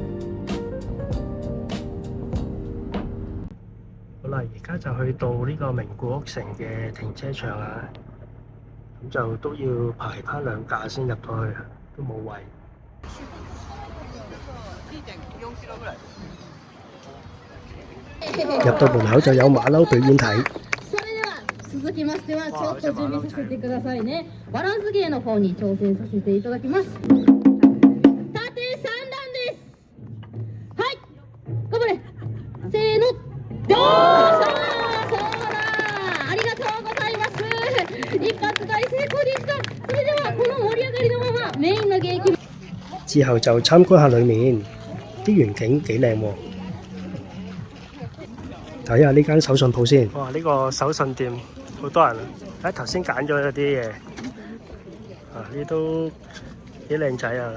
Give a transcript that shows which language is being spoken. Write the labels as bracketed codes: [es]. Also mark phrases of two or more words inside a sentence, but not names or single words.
[yue] 好啦，而家就去到呢個名古屋城嘅停車場啦，咁就都要排翻2架先入到去，都冇位。入到門口就有馬騮表演睇。 [ja] 続きましてはちょっと準備させてくださいね。バランス芸の方に挑戦させていただきます。縦3段です。はい、頑張れ。せーの。どうぞ。そうだ。ありがとうございます。一発大成功でした。それではこの盛り上がりのままメインのゲーム。 [yue] 之後就參觀下裏面，啲園景幾靚喎。睇下呢間手信鋪先。哇！呢個手信店好多人啊！頭先揀咗一啲嘢，呢都幾靚仔啊！